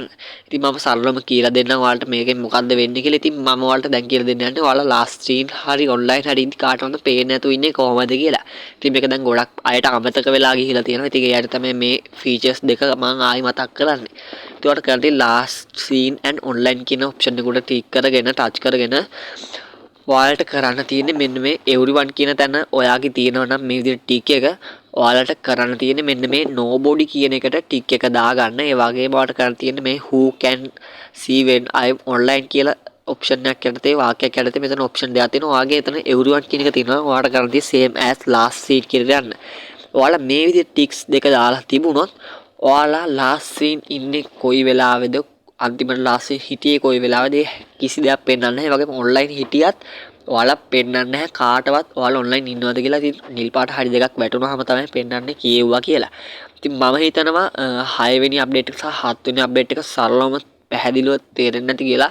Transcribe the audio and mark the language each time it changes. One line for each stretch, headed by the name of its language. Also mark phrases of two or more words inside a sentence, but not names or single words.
Sinhala: ඉතින් මම සරලවම කියලා දෙන්නම් ඔයාලට මේකෙන් මොකද්ද වෙන්නේ කියලා. ඉතින් මම ඔයාලට දැන් කියලා දෙන්න යන්නේ ඔයාලා
English: last screen
Sinhala: හරි online හරි ඉඳි කාටවත් පේන්නේ නැතුව ඉන්නේ කොහොමද කියලා. ඉතින් මේක දැන් ගොඩක් අයට අමතක වෙලා ගිහිලා තියෙනවා. ඉතින් එයාට තමයි මේ features දෙක මම ආයි මතක් කරන්නේ. ඉතින් ඔයාලට කරන්න තියෙන්නේ
English: last screen and online
Sinhala: කියන option එක උඩ ටික් කරගෙන touch කරගෙන ඔයාලට කරන්න තියෙන්නේ මෙන්න මේ everyone කියන තැන ඔයාගේ තියෙනවා නම් මේ විදිහට ටික් එක ඔයාලට කරන්න තියෙන්නේ මෙන්න මේ nobody කියන එකට ටික් එක දාගන්න. ඒ වගේම ඔයාලට කරන්න තියෙන්නේ මේ
English: who can see when I am online
Sinhala: කියලා ඔප්ෂන් එකක් යටතේ වාක්‍යයක් යටතේ මෙතන ඔප්ෂන් දෙකක් තියෙනවා. ඔයාගේ එතන everyone කියන එක තියෙනවා. ඔයාලට කරන්න තියෙන්නේ
English: same as last scene
Sinhala: කියලා යන්න. ඔයාලා මේ විදිහට ටික්ස් දෙක දාලා තිබුණොත් ඔයාලා
English: last scene
Sinhala: ඉන්නේ කොයි වෙලාවෙද අන්තිමට
English: last scene
Sinhala: හිටියේ කොයි වෙලාවෙද කිසි දෙයක් පෙන්වන්නේ නැහැ. ඒ වගේම online හිටියත් ඔයාලා පෙන්වන්නේ නැහැ කාටවත් ඔයාලා online ඉන්නවද කියලා. ඉතින් නිල් පාට හරි දෙකක් වැටුනහම තමයි පෙන්වන්නේ කියෙව්වා කියලා. ඉතින් මම හිතනවා 6 වෙනි අප්ඩේට් එක සහ 7 වෙනි අප්ඩේට් එක සරලවම පැහැදිලිව තේරෙන්නේ නැති කියලා.